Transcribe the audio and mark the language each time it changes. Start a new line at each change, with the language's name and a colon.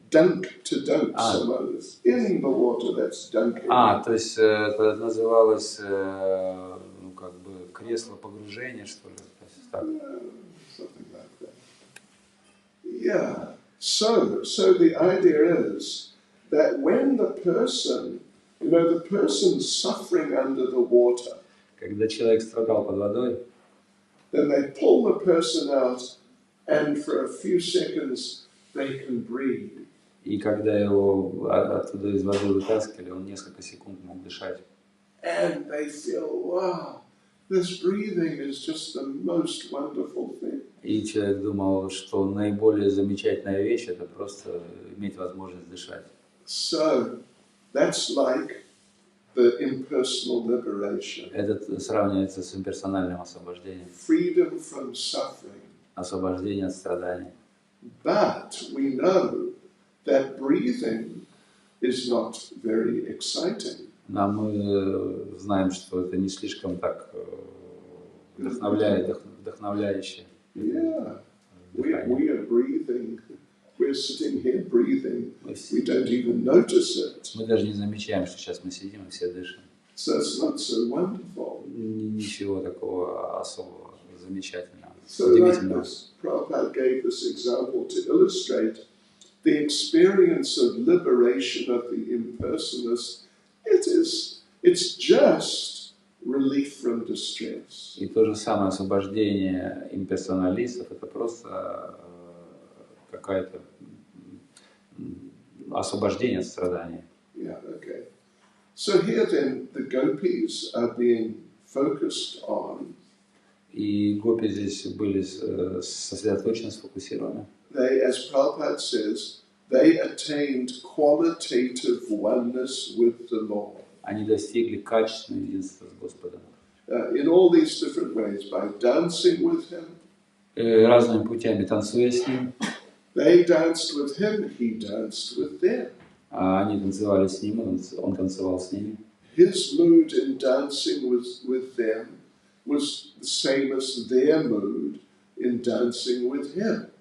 English: Dunk, to dunk someone is in the water, that's dunking.
Russian: То есть это называлось, ну, как бы, кресло погружения, что ли?
English: Something like that. Yeah. So the idea is that when the person, you know, the person suffering under the water,
Russian: Когда человек страдал под водой,
English: then they pull the person out, and for a few seconds they can breathe.
Russian: и когда его оттуда из воды вытаскивали, он несколько секунд мог дышать.
English: And they feel, wow, this breathing is just the most wonderful thing.
Russian: И человек думал, что наиболее замечательная вещь – это просто иметь возможность дышать.
English: So, that's like the impersonal liberation.
Russian: Это сравнивается с имперсональным освобождением.
English: Freedom from suffering.
Russian: Освобождение от страданий.
English: But we know that breathing is not very exciting.
Russian: Но мы знаем, что это не слишком так вдохновляюще.
English: Yeah, we are breathing. We're sitting here breathing. We don't even notice it.
Russian: Мы даже не замечаем, что сейчас мы сидим и все дышим.
English: So it's not so wonderful.
Russian: Ничего такого особого, замечательного,
English: So like
Russian: удивительного.
English: this, Prabhupada gave this example to illustrate the experience of liberation of the impersonalist. It's just relief from distress.
Russian: И то же самое освобождение имперсоналистов, это просто какое-то освобождение от страданий.
English: Yeah, okay. So here then the gopis are being focused on.
Russian: И гопи здесь были сосредоточены, сфокусированы.
English: They, as Prabhupada says, they attained qualitative oneness with the Lord.
Russian: Они достигли качественного единства с Господом.
English: In all these different ways, by dancing with Him.
Russian: Разными путями танцуя с Ним.
English: They danced with Him, He danced with them.
Russian: Они танцевали с Ним, Он танцевал с ними.
English: His mood in dancing with them was the same as their mood in dancing with Him.